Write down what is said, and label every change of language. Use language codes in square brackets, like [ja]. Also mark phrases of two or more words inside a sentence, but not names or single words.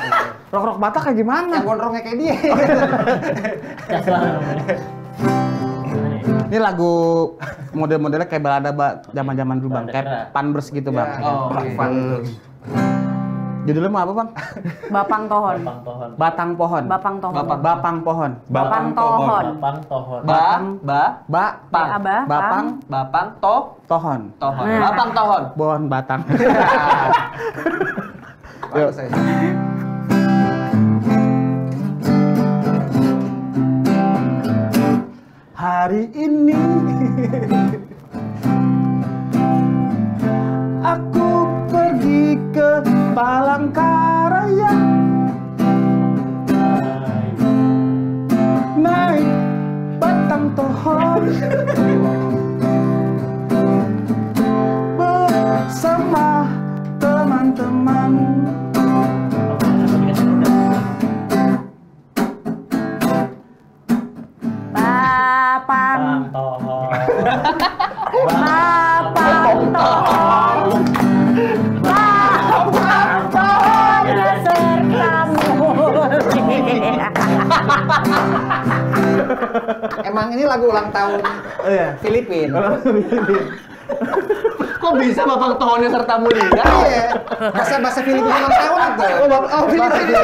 [id] Rock Batak kayak gimana? Yang gondrongnya kayak dia. Gas lah namanya. Gimana ya? Ini lagu model-modelnya kayak balada zaman-zaman dulu bang, Balada kayak keras. Panbers gitu bang. Ya, Oh, fun iya. gitu. Judulnya mau apa bang? Bapang Tohon. Bapang Tohon. Batang Pohon. Bapang Tohon. Bapang Pohon. Bapang Tohon. Bapang Tohon. Bapang Bapang Tohon. Tohon. Nah. Bapang Tohon. Pohon batang. Bagus saya. Hari ini aku pergi ke Palangkaraya, naik batang pohon bersama teman-teman. Bapang. Bapang Tohon. Bapang Tohon. Bapang Tohon besertamu. Emang ini lagu ulang tahun Filipina. Kok bisa Bapak Tohonnya serta mulia? Iya. Bahasa Filipina ulang tahun itu. Oh, Filipina.